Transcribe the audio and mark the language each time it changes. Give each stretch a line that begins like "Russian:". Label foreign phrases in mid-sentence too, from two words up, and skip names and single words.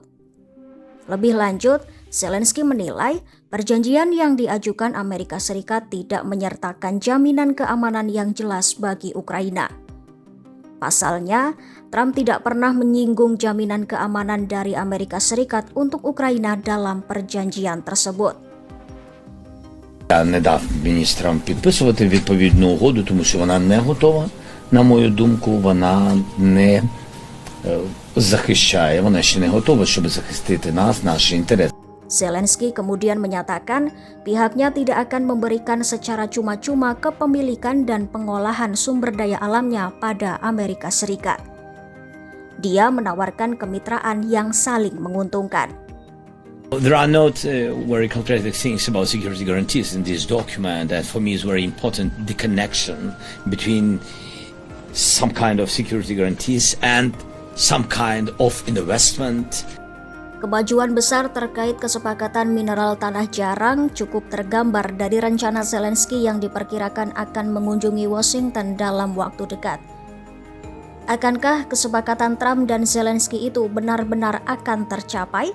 Indonesian: Lebih lanjut, Zelensky menilai perjanjian yang diajukan Amerika Serikat tidak menyertakan jaminan keamanan yang jelas bagi Ukraina. Pasalnya, Trump tidak pernah menyinggung jaminan keamanan dari Amerika Serikat untuk Ukraina dalam perjanjian tersebut.
Ukrainian: Я не дав міністрам підписувати відповідну угоду, тому що вона не готова. На мою думку, вона не захищає, вона ще не готова, щоб захистити нас, наші інтереси.
Indonesian: Zelensky kemudian menyatakan pihaknya tidak akan memberikan secara cuma-cuma kepemilikan dan pengolahan sumber daya alamnya pada Amerika Serikat. Dia menawarkan kemitraan yang saling menguntungkan.
English: There are not very concrete things about security guarantees in this document, and for me is very important the connection between some kind of security guarantees and some kind of investment.
Indonesian: Kemajuan besar terkait kesepakatan mineral tanah jarang cukup tergambar dari rencana Zelensky yang diperkirakan akan mengunjungi Washington dalam waktu dekat. Akankah kesepakatan Trump dan Zelensky itu benar-benar akan tercapai?